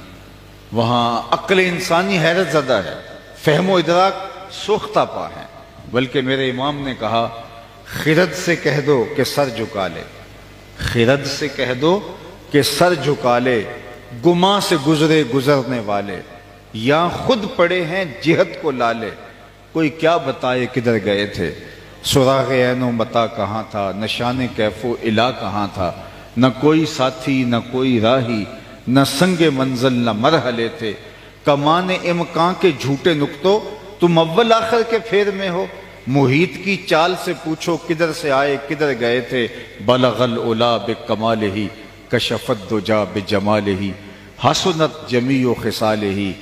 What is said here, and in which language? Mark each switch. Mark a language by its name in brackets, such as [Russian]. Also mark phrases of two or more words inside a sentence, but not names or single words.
[Urdu] وہاں عقل انسانی حیرت زدہ ہے، فہم و ادراک سوختہ پا ہے، بلکہ میرے امام نے کہا خرد سے کہہ دو کہ سر جھکا لے، خرد سے کہہ دو کہ سر جھکا لے، گماں سے گزرے گزرنے والے، یا خود پڑے ہیں جہت کو لالے، کوئی کیا بتائے کدھر گئے تھے، سراغ عین و متا کہاں تھا، نشان کیف و الا کہاں تھا، نہ کوئی ساتھی نہ کوئی راہی، نہ سنگ منزل نہ مرحلے تھے، کمان امکان کے جھوٹے نقطوں تم اول آخر کے پھیر میں ہو، محیط کی چال سے پوچھو کدھر سے آئے کدھر گئے تھے، [Arabic] بلغ العلا بکمالہ کشفت دجا بجمالہ حسنت جمیع خصالہ